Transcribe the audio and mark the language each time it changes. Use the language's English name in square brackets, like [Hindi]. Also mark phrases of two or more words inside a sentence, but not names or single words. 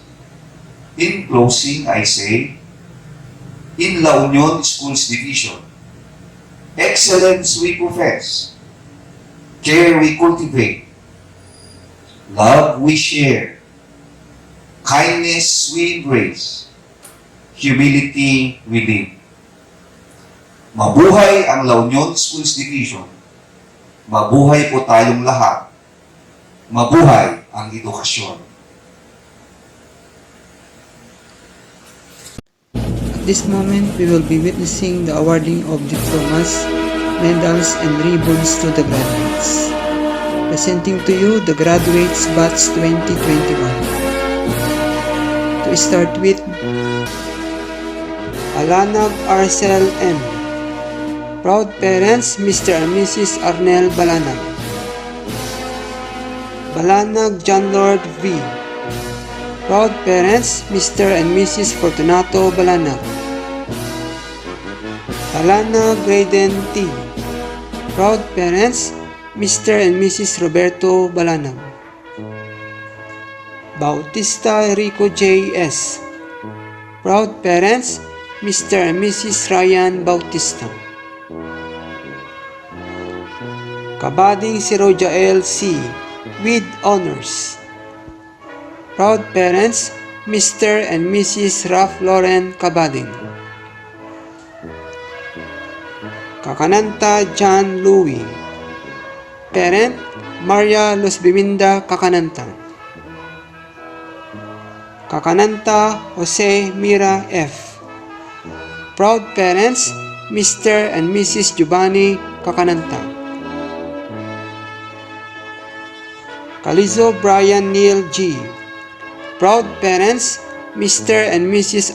[English] In closing, I say, in La Union Schools Division, excellence we profess, care we cultivate, love we share, kindness we embrace, humility we live. [Filipino] Mabuhay ang La Union Schools Division. Mabuhay po tayong lahat. Mabuhay ang edukasyon. [English] At this moment, we will be witnessing the awarding of diplomas, medals, and ribbons to the graduates. Presenting to you the graduates batch 2021. To start with, Alanag Arcel M. Proud parents, Mr. and Mrs. Arnel Balanag. Balanag John Lord V. Proud parents, Mr. and Mrs. Fortunato Balanag. Balanag Graydon T. Proud parents, Mr. and Mrs. Roberto Balanag. Bautista Rico J. S. Proud parents, Mr. and Mrs. Ryan Bautista. Kabading si Rojael C. with honors. Proud parents, Mr. and Mrs. Ralph Lauren Kabading. Kakananta John Louie. Parent, Maria Losbiminda Kakananta. Kakananta Jose Mira F. Proud parents, Mr. and Mrs. Giovanni Kakananta. Calizo Brian Neil G. Proud parents, Mr. and Mrs.